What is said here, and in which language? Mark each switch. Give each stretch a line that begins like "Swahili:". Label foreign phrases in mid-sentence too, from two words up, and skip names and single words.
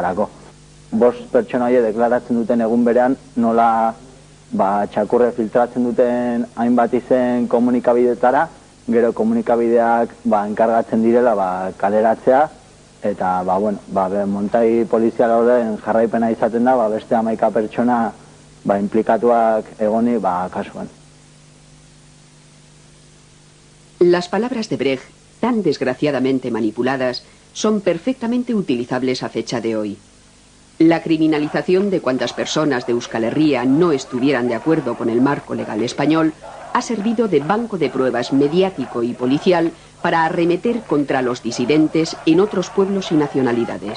Basque: 5 pertsona horiek deklaratzen duten egun berean nola txakurre filtratzen duten hainbat izen komunikabidetara, gero komunikabideak enkargatzen direla kaleratzea, eta montai poliziala horren jarraipena izaten da, beste 11 pertsona implikatuak egoni kasuan.
Spanish: Las palabras de Brecht, tan desgraciadamente manipuladas, son perfectamente utilizables a fecha de hoy. La criminalización de cuantas personas de Euskal Herria no estuvieran de acuerdo con el marco legal español ha servido de banco de pruebas mediático y policial para arremeter contra los disidentes en otros pueblos y nacionalidades.